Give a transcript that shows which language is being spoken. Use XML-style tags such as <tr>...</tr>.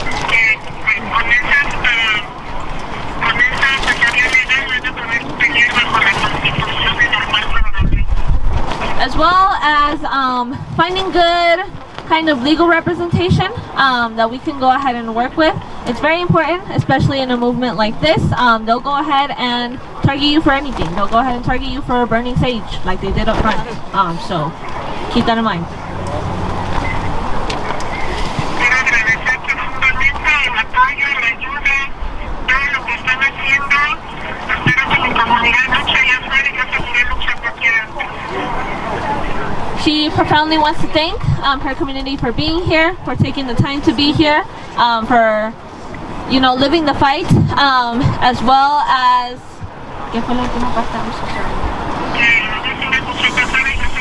<es>Que con esa asesoría legal van a poder pelear bajo la Constitución y el marco de la ley.</es> <en>As well as finding good kind of legal representation that we can go ahead and work with. It's very important, especially in a movement like this. They'll go ahead and target you for anything. They'll go ahead and target you for burning sage, like they did up front. So keep that in mind.</en> <es>Quiero agradecer profundamente el apoyo, la ayuda, todo lo que están haciendo. Espero que mi comunidad luche allá afuera y yo seguiré luchando aquí adentro.</es> <en>She profoundly wants to thank her community for being here, for taking the time to be here, for living the fight, as well as.</en> <es>¿Qué fue la última parte?</es> <en>I'm so sorry.</en>